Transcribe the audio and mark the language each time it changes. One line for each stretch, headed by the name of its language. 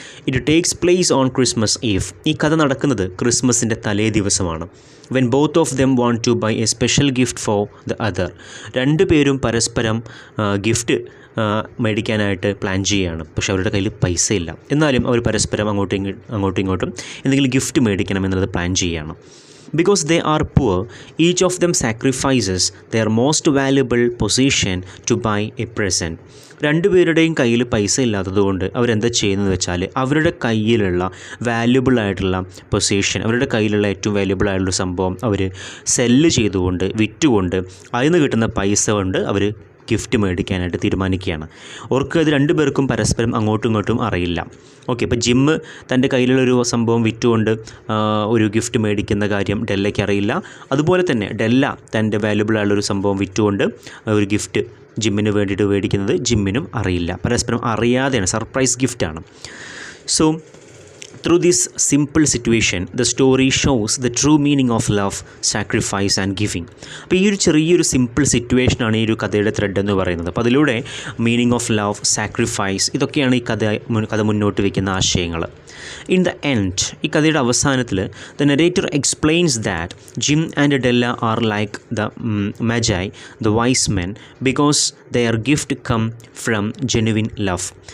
English: It takes place on Christmas Eve.
Malayalam: ഈ കഥ നടക്കുന്നത് ക്രിസ്മസിൻ്റെ തലേ ദിവസമാണ്.
English: When both of them want to buy a special gift for the other.
Malayalam: രണ്ടുപേരും പരസ്പരം ഗിഫ്റ്റ് മേടിക്കാനായിട്ട് പ്ലാൻ ചെയ്യുകയാണ്. പക്ഷേ അവരുടെ കയ്യിൽ പൈസ ഇല്ല. എന്നാലും അവർ പരസ്പരം അങ്ങോട്ടും ഇങ്ങോട്ടും എന്തെങ്കിലും ഗിഫ്റ്റ് മേടിക്കണം എന്നുള്ളത് പ്ലാൻ ചെയ്യുകയാണ്.
English: Because they are poor, each of them sacrifices their most valuable possession to buy a present.
Malayalam: രണ്ടുപേരുടെയും കയ്യിൽ പൈസ ഇല്ലാത്തതുകൊണ്ട് അവരെന്താ ചെയ്യുന്നത് വെച്ചാൽ അവരുടെ കയ്യിലുള്ള വാല്യുബിൾ ആയിട്ടുള്ള പൊസിഷൻ, അവരുടെ കയ്യിലുള്ള ഏറ്റവും വാല്യുബിൾ ആയിട്ടുള്ള സംഭവം അവർ സെല്ല് ചെയ്തുകൊണ്ട്, വിറ്റുകൊണ്ട് അതിൽ നിന്ന് കിട്ടുന്ന പൈസ കൊണ്ട് അവർ ഗിഫ്റ്റ് മേടിക്കാനായിട്ട് തീരുമാനിക്കുകയാണ്. ഓർക്ക് ഇത് രണ്ടുപേർക്കും പരസ്പരം അങ്ങോട്ടും ഇങ്ങോട്ടും അറിയില്ല. ഓക്കെ, ഇപ്പോൾ ജിമ്മ് തൻ്റെ കയ്യിലുള്ളൊരു സംഭവം വിറ്റുകൊണ്ട് ഒരു ഗിഫ്റ്റ് മേടിക്കുന്ന കാര്യം ഡെല്ലയ്ക്ക് അറിയില്ല. അതുപോലെ തന്നെ ഡെല്ല തൻ്റെ വാല്യുബിൾ ആയുള്ളൊരു സംഭവം വിറ്റുകൊണ്ട് ഒരു ഗിഫ്റ്റ് ജിമ്മിന് വേണ്ടിയിട്ട് മേടിക്കുന്നത് ജിമ്മിനും അറിയില്ല. പരസ്പരം അറിയാതെയാണ്, surprise ഗിഫ്റ്റാണ്.
English: So through this simple situation, the story shows the true meaning of love, sacrifice and giving.
Malayalam: അപ്പോൾ ഈ ഒരു ചെറിയൊരു സിമ്പിൾ സിറ്റുവേഷനാണ് ഈ ഒരു കഥയുടെ ത്രെഡ് എന്ന് പറയുന്നത്. അപ്പോൾ അതിലൂടെ
English: meaning of love,
Malayalam: സാക്രിഫൈസ്, ഇതൊക്കെയാണ് ഈ കഥ മുന്നോട്ട് വയ്ക്കുന്ന ആശയങ്ങൾ.
English: in the end,
Malayalam: ഈ കഥയുടെ അവസാനത്തിൽ
English: The narrator explains that Jim and Della are like the Magi, the wise men, because their gift come from genuine love.